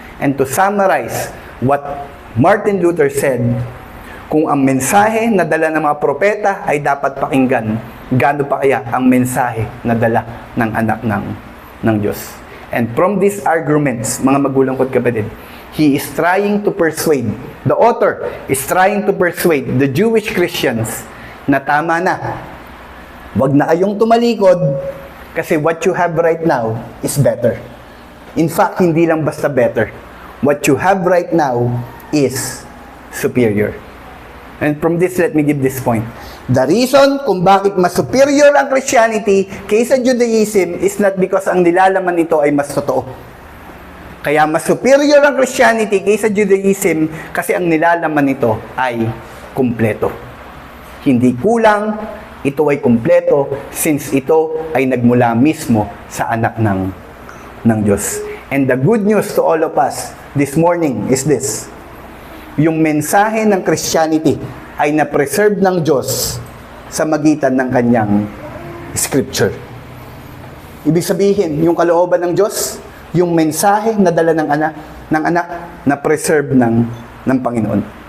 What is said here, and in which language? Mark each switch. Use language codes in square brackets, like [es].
[en] And to summarize what Martin Luther said, [tl] kung ang mensahe na dala ng mga propeta ay dapat pakinggan, gaano pa kaya ang mensahe na dala ng anak ng Diyos? [en] And from these arguments, [tl] mga magulang ko't kapatid, [en] he is trying to persuade, the author is trying to persuade the Jewish Christians [tl] na tama na. Wag na kayong tumalikod kasi [en] what you have right now is better. In fact, [tl] hindi lang basta [en] better. What you have right now is superior. And from this, let me give this point. The reason [tl] kung bakit mas superior ang Christianity kaysa Judaism [en] is not because [tl] ang nilalaman nito ay mas totoo. Kaya mas superior ang Christianity kaysa Judaism kasi ang nilalaman nito ay kumpleto. Hindi kulang, ito ay kumpleto since ito ay nagmula mismo sa anak ng Diyos. [en] And the good news to all of us this morning is this. [tl] Yung mensahe ng Christianity ay na-preserve ng Diyos sa magitan ng kanyang scripture. Ibig sabihin, yung kalooban ng Diyos, yung mensahe na dala ng anak na-preserve ng Panginoon.